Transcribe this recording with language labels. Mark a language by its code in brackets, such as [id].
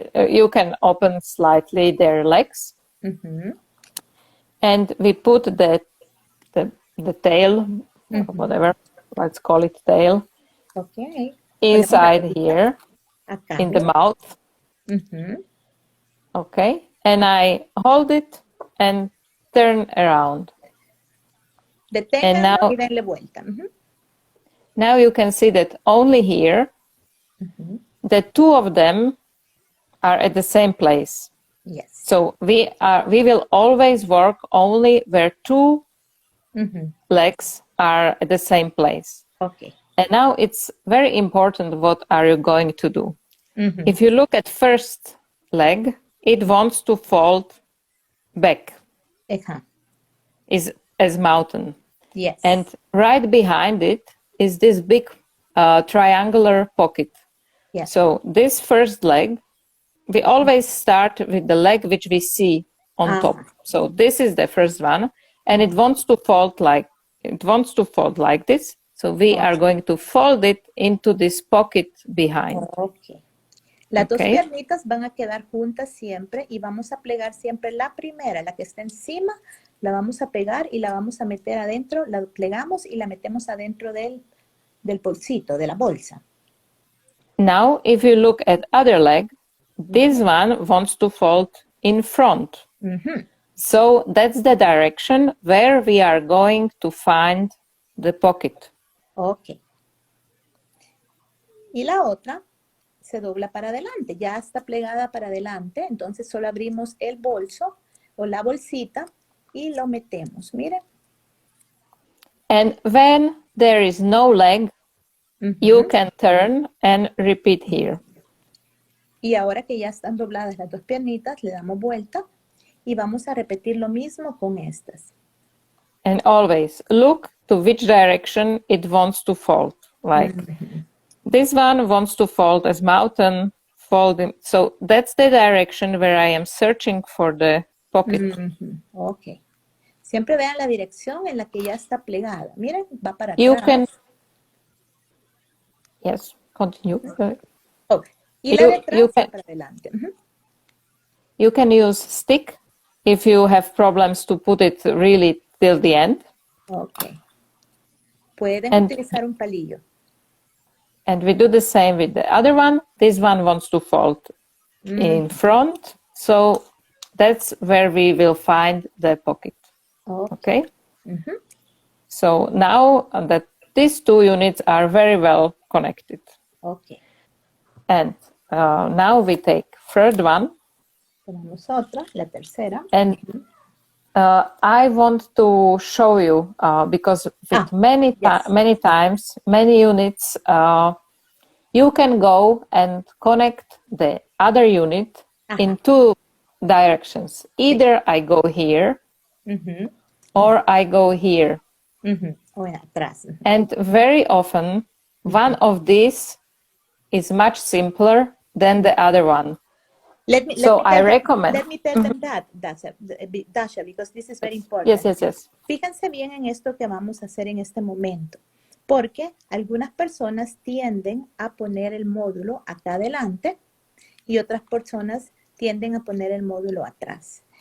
[en] You can open slightly their legs. And we put the tail, whatever, let's call it tail, Okay. inside here, [es] Acá. [en] in the mouth. Okay. And I hold it and turn around. [es] Deténganlo y denle vuelta. [en] Now you can see that only here, the 2 of them are at the same place. Yes. So we will always work only where 2 legs are at the same place. Okay. And now it's very important, what are you going to do? If you look at first leg, it wants to fold back. Is as mountain. Yes. And right behind it is this big triangular pocket. Yes. So this first leg, we always start with the leg which we see on top. So this is the first one, and it wants to fold like this. So we are going to fold it into this pocket behind. Okay. [es] Las 2 piernitas van a quedar juntas siempre y vamos a plegar siempre la primera, la que está encima, la vamos a pegar y la vamos a meter adentro, la plegamos y la metemos adentro del bolsito, de la bolsa. [en] Now, if you look at other leg, this one wants to fold in front. So that's the direction where we are going to find the pocket. Okay. [es] Y la otra se dobla para adelante, ya está plegada para adelante, entonces solo abrimos el bolso o la bolsita y lo metemos, miren. [en] And when there is no leg, you can turn and repeat here. [es] Y ahora que ya están dobladas las dos piernitas, le damos vuelta y vamos a repetir lo mismo con estas. [en] And always look to which direction it wants to fold. Like this one wants to fold as mountain folding. So that's the direction where I am searching for the pocket. Ok. [es] Siempre vean la dirección en la que ya está plegada. Miren, va para [en] You [es] atrás. [en] can, yes, continue. [es] Ok. Y la de atrás para adelante. [en] You can use stick if you have problems to put it really till the end. Ok. [es] Pueden utilizar un palillo. [en] And we do the same with the other one. This one wants to fold in front. So that's where we will find the pocket. Okay? So now that these two units are very well connected. Okay. And now we take third one. [es] Ponemos otra, la tercera. [en] And I want to show you because with many times, many units, you can go and connect the other unit in two directions. Either I go here or I go here. [es] O en atrás. [en] And very often, one of these is much simpler than the other one. I recommend. Let me tell them that, Dasha, because this is very important. Yes. [es] Fíjense bien en esto que vamos a hacer en este momento, porque algunas personas tienden a poner el módulo acá adelante y otras personas tienden a poner el módulo atrás.